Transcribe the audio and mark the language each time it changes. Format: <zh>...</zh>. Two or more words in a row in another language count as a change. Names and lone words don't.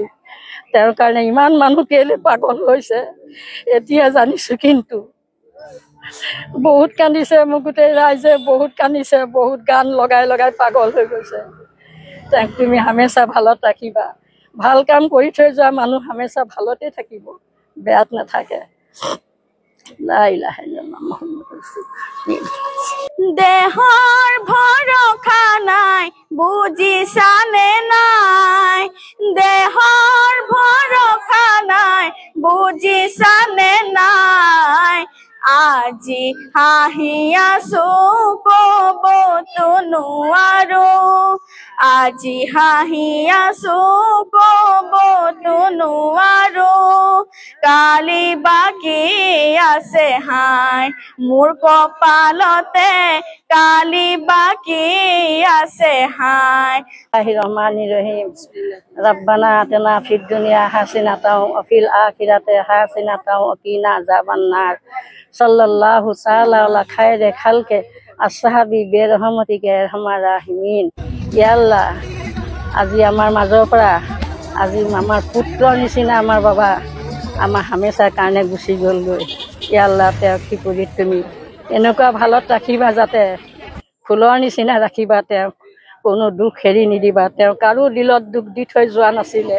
<as>তেওঁৰ কাৰণে ইমান মানুহ কেলে পাগল হৈছে এতিয়া জানিছোঁ। কিন্তু বহুত কান্দিছে, মোক গোটেই ৰাইজে বহুত কান্দিছে, বহুত গান লগাই লগাই পাগল হৈ গৈছে। তেওঁক তুমি হামেশা ভালত ৰাখিবা। ভাল কাম কৰি থৈ যোৱা মানুহ হামেশা ভালতে থাকিব, বেয়াত নাথাকে।</as> <ar>لا إله إلا الله محمد رسول الله.</ar> <as>দেহৰ ভৰসা নাই, বুজিছানে নাই? দেহৰ ভৰসা নাই, বুজিছানে নাই? আজি হাঁহি আছো, ক'বতো নোৱাৰো। আজি হাঁহি আছো, ক'বতো নোৱাৰো। কালি বাকী আছে হাই মোৰ কপালতে, কালি বাকী আছে হাই।</as> <ar>الرحمن الرحيم. ربنا آتنا في الدنيا حسنة وفي الآخرة حسنة وقنا عذاب النار. صلى الله تعالى على خير خلق أصحابي برحمتك يا أرحم الراحمين. يا الله,</ar> <as>আজি আমাৰ মাজৰ পৰা আজি আমাৰ পুত্ৰৰ নিচিনা আমাৰ বাবা আমাৰ হামেশাৰ কাৰণে গুচি গ'লগৈ।</as> <ar>يا الله,</ar> <as>তেওঁক কি কৰি তুমি এনেকুৱা ভালত ৰাখিবা, যাতে ফুলৰ নিচিনা ৰাখিবা। তেওঁক কোনো দুখ হেৰি নিদিবা। তেওঁ কাৰো দিলত দুখ দি থৈ যোৱা নাছিলে।</as>